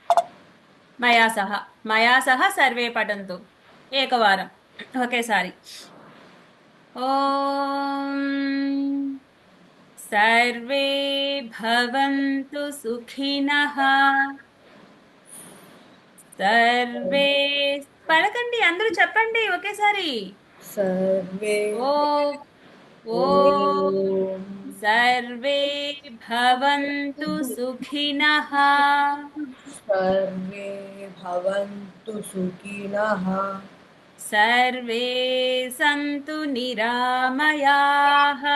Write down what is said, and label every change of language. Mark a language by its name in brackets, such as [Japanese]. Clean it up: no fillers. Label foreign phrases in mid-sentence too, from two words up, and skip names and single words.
[Sanskrit] మయా సహ సర్వే పఠन्तు ఏకవారం ఒకేసారి ఓం సర్వే భవంతు సుఖినః [Telugu] సర్వే పలకండి అందరూ చెప్పండి ఒకేసారి [Sanskrit] सर्वे ఓం ఓం ॐ सर्वे भवन्तु सुखिनः सर्वे भवन्तु सुखिनः सर्वे सन्तु निरामयाः